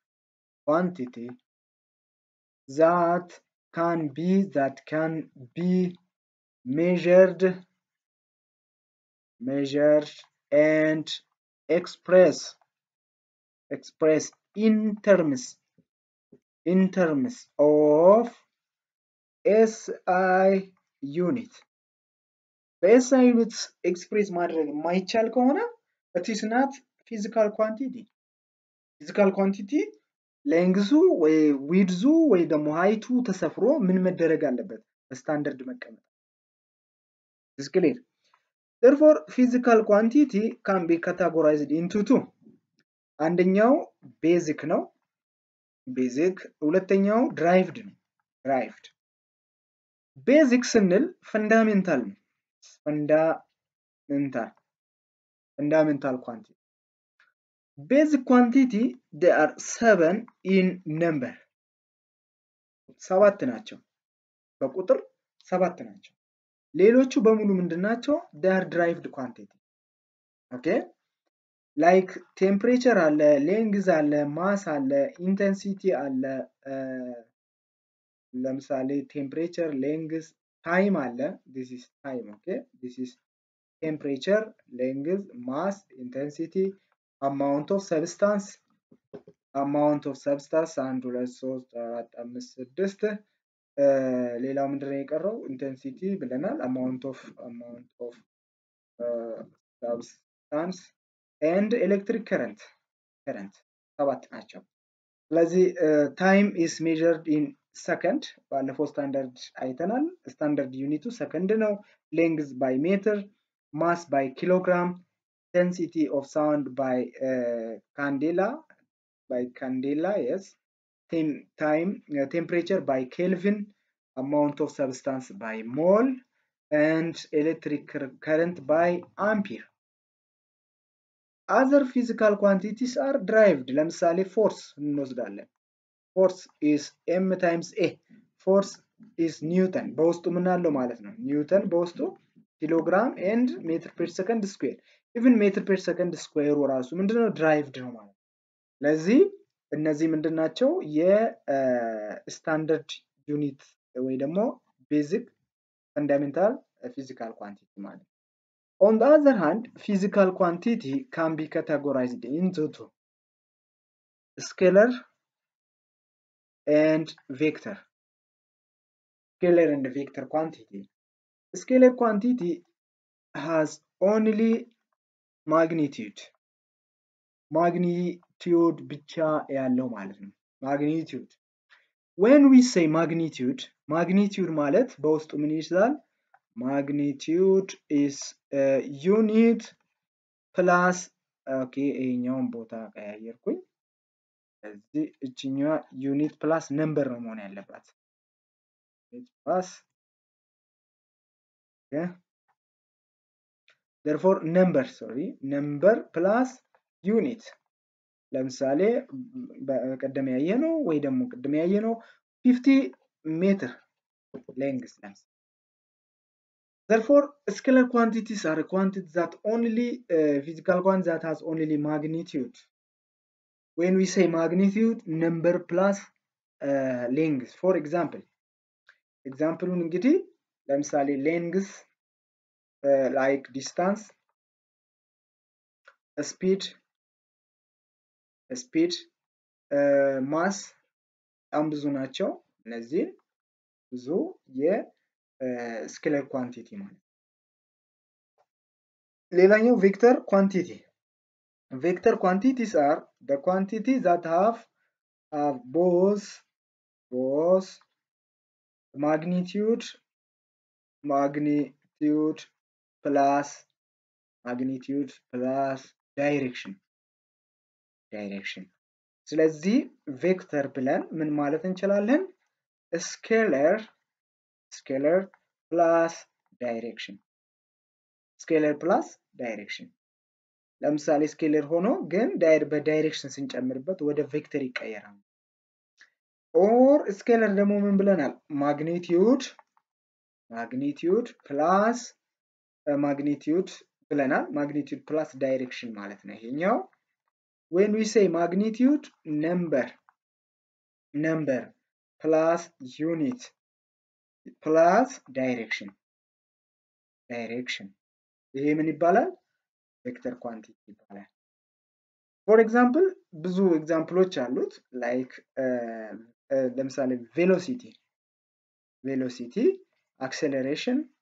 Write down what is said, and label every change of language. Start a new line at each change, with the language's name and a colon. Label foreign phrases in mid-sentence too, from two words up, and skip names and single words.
English: that can be measured and expressed in terms of SI unit. SI unit express
Amharic: ማድረግ የማይቻል ከሆነ
English: it is not physical quantity. Physical quantity
Amharic: ሌንግዙ ወይ ዊድዙ ወይ ደግሞ ሃይቱ ተሰፍሮ ምን መደረግ አለበት? በስታንዳርድ መቀመጥ።
English: Is clear? Therefore, physical quantity can be categorized into two.
Amharic: አንደኛው ቤዚክ ነው። ሁለተኛው derived ነው። ቤዚክ ስንል ፈንዳሜንታል ነው።
English: fundamental quantity. Basic quantity, there are 7 in number.
Amharic: 7 ናቸው። በቁጥር 7 ናቸው። ሌሎቹ በሙሉ ምንድናቸው?
English: They are derived quantity. Okay? Like temperature አለ፣ length አለ፣ mass አለ፣ intensity አለ። ለምሳሌ temperature, length, time አለ. This is time, okay? This is temperature, length, mass, intensity, amount of substance, 1 2 3 4 5 6
Amharic: ሌላው ምንድነው የቀረው? ኢንቴንሲቲ ብለናል።
English: amount of substance and electric current 7
Amharic: ናቸው። ስለዚህ
English: time is measured in second
Amharic: ባለፈው ስታንዳርድ አይተናል። ስታንዳርድ ዩኒቱ ሰከንድ ነው።
English: length by meter, mass by kilogram, intensity of sound by candela, yes. Time, temperature by Kelvin, amount of substance by mole, and electric current by ampere. Other physical quantities are derived. ለምሳሌ force እንወስዳለን። Force is m times a. Force is Newton.
Amharic: በውስጡ ምን አለው ማለት ነው?
English: ኒውተን በውስጡ ኪሎግራም and meter per second square. Even meter per second square
Amharic: ራሱ ምንድነው? derived ነው ማለት ነው። ለዚህ እነዚህ ምንድናቸው?
English: standard unit
Amharic: ወይ ደግሞ
English: basic fundamental physical quantity
Amharic: ማለት ነው።
English: On the other hand, physical quantity can be categorized into two: scalar and vector. Scalar and vector quantity. Scalar quantity has only magnitude
Amharic: ብቻ ያለው ማለት ነው።
English: magnitude. When we say magnitude
Amharic: ማለት በውስጡ ምን ይይዛል?
English: Magnitude is a unit plus
Amharic: ይሄኛውን ቦታ ቀያየርኩኝ። እዚህ እቺኛዋ
English: unit plus number
Amharic: ነው መሆን ያለባት።
English: plus therefore number plus unit.
Amharic: ለምሳሌ በቀደም ያየነው ወይ ደግሞ ቀደም ያየነው 50 ሜትር
English: length length. Therefore, scalar quantities are quantities that only physical quantity that has only magnitude. When we say magnitude, number plus length for example
Amharic: እንግዲህ ለምሳሌ
English: length like distance speed
Amharic: mass በጣም ብዙ ናቸው እነዚህ ብዙ
English: scalar quantity
Amharic: ማለት
English: ሌላኛው vector quantity vector quantities are the quantities that have both magnitude plus direction
Amharic: ስለዚህ ቬክተር ብለን ምን ማለት እንችላለን
English: scalar plus direction
Amharic: ለምሳሌ ስኬለር ሆኖ ግን በዳይሬክሽን ስንጨምርበት ወደ ቬክተር ይቀየራል
English: or scalar
Amharic: ደግሞ ምን ብለናል
English: magnitude plus ብለናል magnitude plus direction
Amharic: ማለት ነው ይሄኛው
English: when we say magnitude number plus unit plus direction
Amharic: ይሄ ምን ይባላል
English: vector quantity
Amharic: ይባላል
English: for example
Amharic: ብዙ ኤግዛምፕሎች አሉት like ለምሳሌ
English: velocity acceleration